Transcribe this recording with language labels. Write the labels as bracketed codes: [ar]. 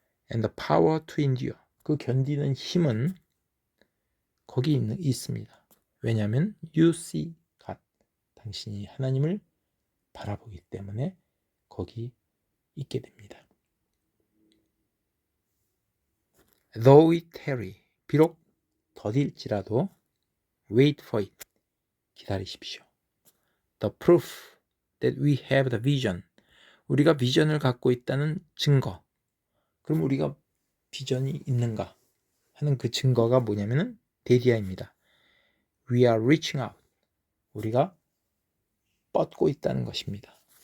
[en] And the power to endure [ko] 그 견디는 힘은 거기 있습니다. 왜냐하면 [en] you see God [ko] 당신이 하나님을 바라보기 때문에 거기 있게 됩니다. [en] Though it tarry [ko] 비록 더딜지라도 [en] wait for it [ko] 기다리십시오. [en] The proof that we have the vision [ko] 우리가 비전을 갖고 있다는 증거 그럼 우리가 비전이 있는가 하는 그 증거가 뭐냐면은 데디아입니다. [en] We are reaching out [ko] 우리가 뻗고 있다는 것입니다.